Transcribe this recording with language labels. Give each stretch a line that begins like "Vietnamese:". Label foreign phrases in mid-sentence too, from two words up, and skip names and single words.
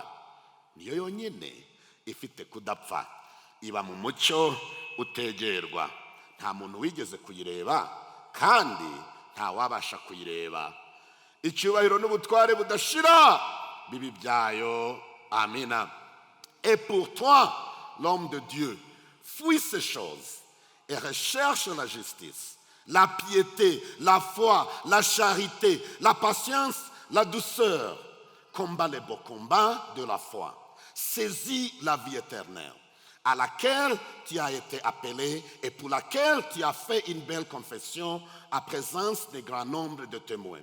Kinyarwanda: Niyo yonyine ifite kudapfa, iba mu mucyo utegerwa, nta muntu wigeze kuyireba kandi nta wabasha kuyireba. Icyubahiro n'ubutware budashira bibi byayo. Amina.
French: Et pour toi, l'homme de Dieu, fuis ces choses et recherche la justice, la piété, la foi, la charité, la patience, la douceur. Combat les beaux combats de la foi. Saisis la vie éternelle, à laquelle tu as été appelé et pour laquelle tu as fait une belle confession en présence d'un grand nombre de témoins.